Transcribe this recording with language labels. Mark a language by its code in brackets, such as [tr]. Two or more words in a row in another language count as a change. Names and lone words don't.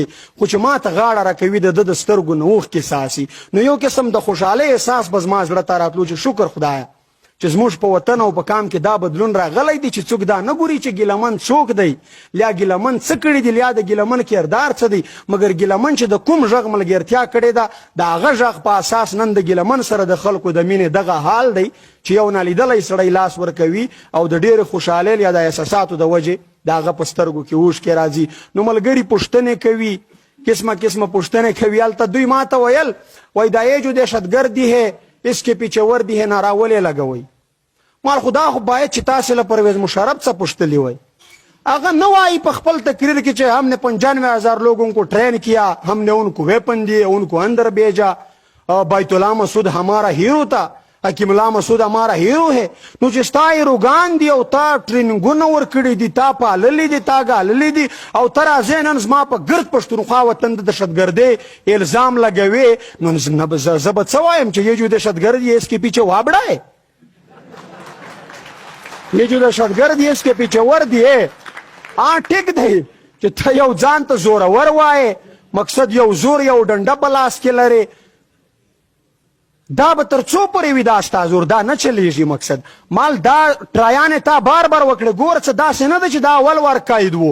[ps] خو چې ما ته غاړه راکوي د ده د سترګو نه اوښکې ساسي نو یو قسم د خوشحالۍ احساس به زما زړه ته راتلو چې شکر خدایه چې زموږ په وطن او په کام کې دا بدلون راغلی دی چې څوک دا نه ګوري چې ګیلمن څوک دی لیا ګیلمن څه کړي دي لیا د ګیلمن کردار څه دی مګر ګیلمن چې د کوم غږ ملګرتیا کړې ده د هغه غږ په اساس نن د ګیلمن سره د خلکو د مینې دغه حال دی چې یو نالیدلی سړی لاس ورکوي او د ډېرې خوشحالۍ یا د احساساتو د وجې د هغه په سترګو کې اوښکې راځي. نو ملګري پوښتنې کوي قسمه قسمه پوښتنې کوي هلته دوی ما ته ویل وایي دا یې [ur] جو دهشتګردي ہے اس کے پیچھے وردی ہے [ps] نارا ولې لګوئ مال خدا خو باید چې تاسې له پرویز مشرف څه پوښتلي وای هغه نه وایي په خپل تقریر کې چې [ur] ہم نے 95,000 لوگوں کو ٹرین کیا، ہم نے ان کو ویپن دیے، ان کو اندر بھیجا، بیت اللہ محسود ہمارا ہیرو تھا, حکیم الله مسعود ہمارا ہیرو ہے. [ps] نو چې ستا هیروګان دي او تا ټریننګونه ورکړي دي, تا پاللي دي, تا ګاللي دي, او ته راځې نن زما په ګرد پښتونخوا وطن د دهشتګردۍ الزام لګوې, نو زه به څه وایم چې [ur] یہ جو دهشتګرد ہے اس کے پیچھے وابڑا ہے, یہ جو دهشتګرد ہے اس کے پیچھے وردی ہے. [ps] ټیک دی چې ته یو ځان ته زورور وایې, مقصد یو زور یو ډنډه په لاس کې لرې, دا به تر څو پورې وي دا ستا زور, دا نه چلیږي. مقصد مال دا ټرایانې تا بار بار وکړې, ګوره څه داسې نه ده چې دا اول وار قید و.